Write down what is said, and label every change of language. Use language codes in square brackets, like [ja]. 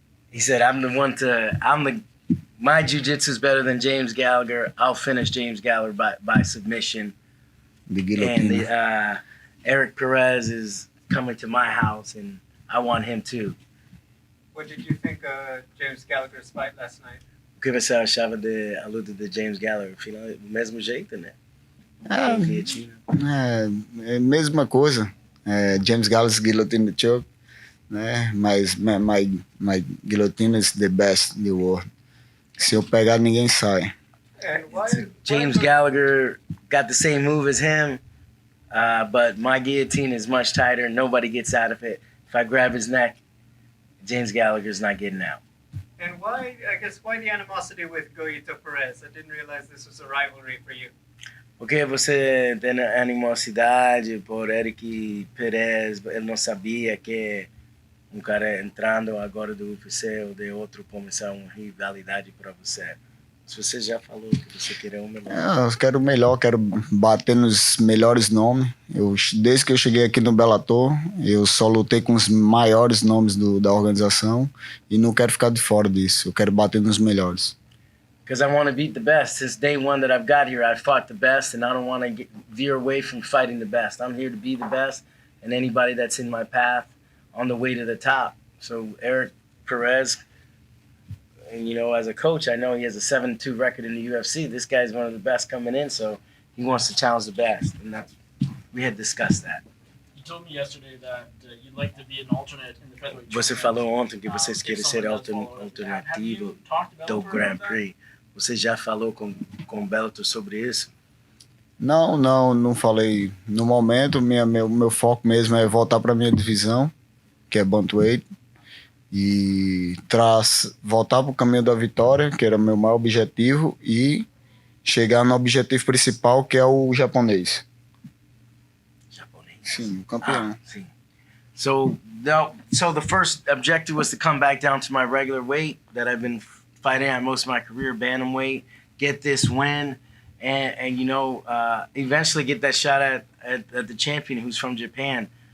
[en] He said, my jiu-jitsu is better than James Gallagher. I'll finish James Gallagher by submission. [pt] De [en] And [pt] guilhotina. [en] Eric Perez is coming to my house, and I want him too. What did you think of James Gallagher's fight last night? [pt] O que você achava da luta de James Gallagher? Final, do mesmo jeito, né? Ah, Guilhotina. é mesma coisa. James Gallagher's guillotine choke, né? [en] Mas my guillotine is the best in the world. [pt] Se eu pegar, ninguém sai. [en] And why? James Gallagher got the same move as him, but my guillotine is much tighter. Nobody gets out of it. If I grab his neck, James Gallagher's not getting out. And why? I guess why the animosity with Goito Perez? I didn't realize this was a rivalry for you. [pt] Porque você tem animosidade por Eric Perez, ele não sabia que um cara entrando agora do UFC ou de outro começar uma rivalidade para você. Se você já falou que você queria o melhor. Eu quero o melhor, quero bater nos melhores nomes. Desde que eu cheguei aqui no Bellator, eu só lutei com os maiores nomes da organização e não quero ficar de fora disso. Eu quero bater nos melhores. [en] Because I want to beat the best. Since day one that I've got here, I've fought the best, and I don't want to veer away from fighting the best. I'm here to be the best, and anybody that's in my path on the way to the top. So Eric Perez, and as a coach, I know he has a 7-2 record in the UFC. This guy's one of the best coming in, so he wants to challenge the best, and we had discussed that. You told me yesterday that you'd like to be an alternate in the featherweight. [pt] Você falou ontem que vocês querem ser alternativo do Grand Prix. Você já falou com o Bellator sobre isso? Não falei. No momento, meu foco mesmo é voltar para minha divisão, que é bantamweight, e voltar para o caminho da vitória, que era o meu maior objetivo, e chegar no objetivo principal, que é o japonês. Sim, o campeão. Sim. [en] So the first objective was to come back down to my regular weight that I've been fighting at most of my career, bantamweight, get this win, and eventually get that shot at the champion who's from Japan.